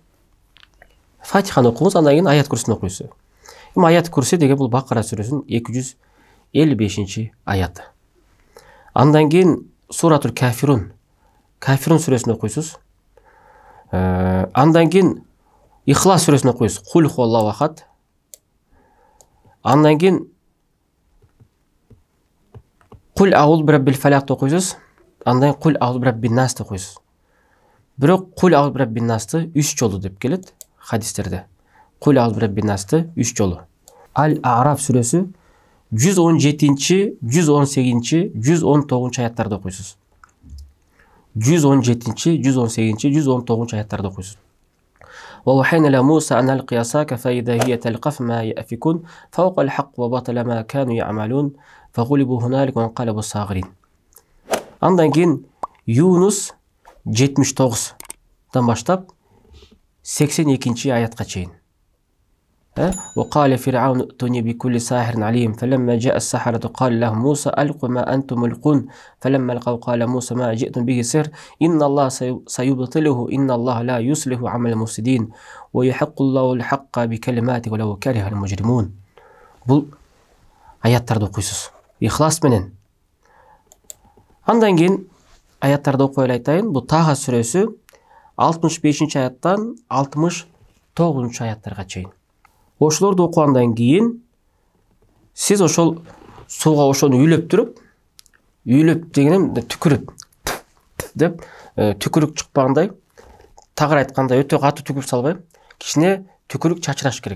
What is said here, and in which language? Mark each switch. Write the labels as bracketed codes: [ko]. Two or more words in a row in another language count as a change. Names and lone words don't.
[ky] Фатиханы окуңуз, андан кийин аят курсун окуйсуз. Аят курси деген бул Бакара сүрөсүнүн 255 аяты. Андан кийин Суратул Кафирун сүрөсүн окуйсуз. Андан кийин Ихлас сүрөсүн окуйсуз. [ar] قل هو الله أحد. [ky] Андан кийин [ar] قل أعوذ برب الفلق [ky] окуйсуз. Андан кийин [ar] قل أعوذ برب الناس [ky] окуйсуз. Бирок [ar] قل أعوذ برب [ky] насты 3 жолу деп келет хадистерде. [ar] قل أعوذ برب [ky] насты 3 жолу. Ал-А'раф сүрөсү 117-чи, 118-чи, 119-чу аяттарды окуйсуз. 117-чи, 118-чи, 119-чу аяттарды окуйсуз. [ar] وَوَحَيْنَا إِلَى مُوسَىٰ أَنْ أَلْقِ عَصَاكَ فَإِذَا هِيَ تَلْقَفُ مَا يَأْفِكُونَ فَوَقَعَ الْحَقُّ وَبَطَلَ مَا كَانُوا يَعْمَلُونَ فَغُلِبُوا هُنَالِكَ وَانقَلَبُوا صَاغِرِينَ. [ky] Андан кийин Юнус 79-дан баштап 82-чи аятка чейин. [ar] وقال فرعون ائتوني بكل ساحر عليم فلما جاء السحرة قال لهم موسى ألقوا ما أنتم ملقون فلما ألقوا قال موسى ما جئتم به سحر إن الله سيبطله إن الله لا يصلح عمل المفسدين ويحق الله الحق بكلماته ولو كره المجرمون. [ky] Бул аяттарды окуйсуз. Ихлас менен. Андан кийин аяттарды окуй айтайын. Бул Таха сүрөсү 65-чи аяттан 69-чу аяттарга чейин. Ошолорду окугандан кийин сиз ошол сууга ошону үйлөп дегенем түкүрүп деп түкүрүк чыкпагандай, тагыр айтканда өтө катуу түкүрүп салбай, кичине түкүрүк чачыраш керек.